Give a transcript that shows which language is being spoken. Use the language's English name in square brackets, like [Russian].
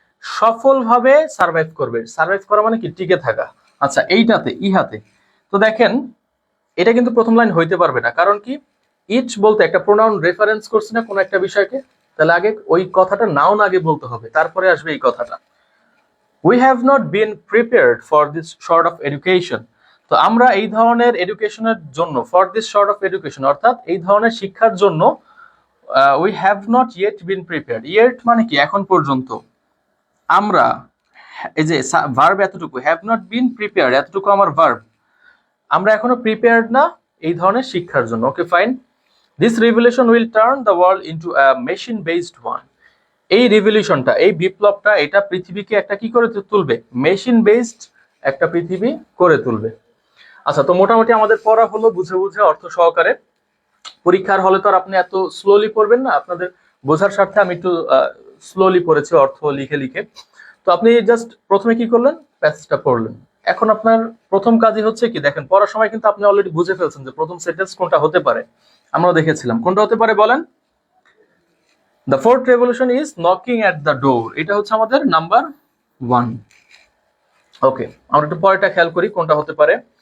[Bangla] সফলভাবে সার্ভাইভ করবে। সার্ভাইভ করা মানে কি? টিকে থাকা। আচ্ছা, এইটাতে ইহাতে তো দেখেন এটা কিন্তু প্রথম লাইন হইতে পারবে না, কারণ কি? ইট বলতে একটা প্রোনাউন রেফারেন্স করছে না কোনো একটা বিষয়কে, তাহলে আগে ওই কথাটা নাউন আগে বলতে হবে, তারপরে আসবে এই কথাটা। [English] We have not been prepared for this sort of education. [Bangla] তো আমরা এই ধরনের এডুকেশনের জন্য, [English] for this sort of education [Bangla] অর্থাৎ এই ধরনের শিক্ষার জন্য, [English] we have not yet been prepared. [Bangla] Yet মানে কি? এখন পর্যন্ত। আমরা, এই যে ভার্ব এতটুকু, [English] have not been prepared [Bangla] এতটুকু আমার ভার্ব, আমরা এখনো প্রিপেয়ার্ড না এই ধরনের শিক্ষার জন্য। ওকে, fine. [English] This revolution will turn the world into a machine based one. [Bangla] এই রিভলিউশনটা, এই বিপ্লবটা, এটা পৃথিবীকে একটা কি করে তুলবে? মেশিন বেসড একটা পৃথিবী করে তুলবে। আচ্ছা, তো মোটামুটি আমাদের পড়া হলো বুঝে বুঝে, অর্থ সহকারে। পরীক্ষার হলে তো আর আপনি এত স্লোলি পড়বেন না, আপনাদের বোঝার স্বার্থে আমি একটু স্লোলি পড়েছি, অর্থ লিখে লিখে। তো আপনি জাস্ট প্রথমে কি করলেন? প্যাসেজটা পড়লেন। এখন আপনার প্রথম কাজই হচ্ছে কি? দেখেন, পড়ার সময় কিন্তু আপনি অলরেডি বুঝে ফেলছেন যে প্রথম সেন্টেন্স কোনটা হতে পারে। আমরা দেখেছিলাম কোনটা হতে পারে, বলেন? [English] The fourth revolution is knocking at the door. [Bangla] এটা হচ্ছে আমাদের নাম্বার 1। ওকে, আমরা একটু পরেরটা খেয়াল করি কোনটা হতে পারে।